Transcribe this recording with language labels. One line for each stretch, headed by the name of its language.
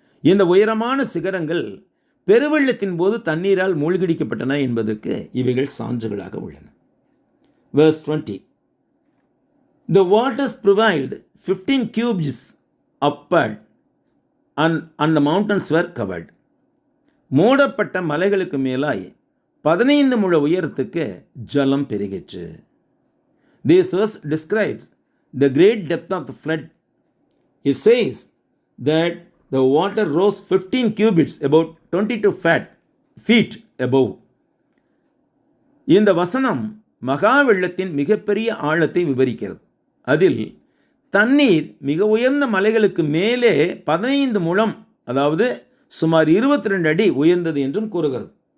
Tamil: இந்த உயரமான சிகரங்கள் பெருவெள்ளத்தின் போது தண்ணீரால் மூழ்கடிக்கப்பட்டன என்பதற்கு இவைகள் சான்றுகளாக உள்ளன.
English: Verse 20. The waters prevailed 15 cubits upward and the mountains were covered.
Tamil: மூடப்பட்ட மலைகளுக்கு மேலாய் 15 முழ உயரத்துக்கு ஜலம் பெருகிற்று.
English: This verse describes the great depth of the flood. It says that the water rose 15 cubits, about 22 feet above.
Tamil: இந்த வசனம் மகா வெள்ளத்தின் மிகப்பெரிய ஆழத்தை விவரிக்கிறது. அதில் தண்ணீர் மிக உயர்ந்த மலைகளுக்கு மேலே 15 முழம், அதாவது சுமார் 22 அடி உயர்ந்தது என்றும் கூறுகிறது.